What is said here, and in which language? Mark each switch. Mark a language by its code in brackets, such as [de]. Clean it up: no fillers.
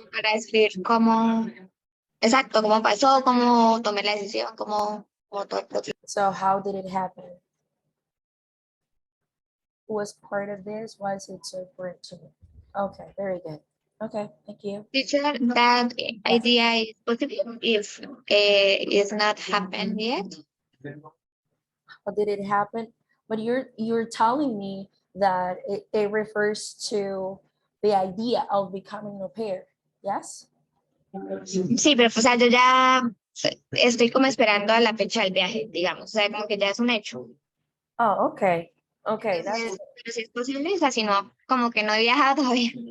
[es] para escribir cómo, exacto, cómo pasó, cómo tomé la decisión, cómo todo el proceso. [en] So how did it happen? Who was part of this? Why is it so important to me? Okay, very good. Okay, thank you. Teacher, that idea is possible if it's not happened yet. How did it happen? But you're telling me that it refers to the idea of becoming an au pair. Yes? [es] Sí, pero o sea, yo ya estoy como esperando a la fecha del viaje, digamos, o sea, como que ya es un hecho. [en] Oh, okay. Okay, [es] Entonces, [en] that's [es] pero si es posible, o sea, si no, como que no he viajado todavía.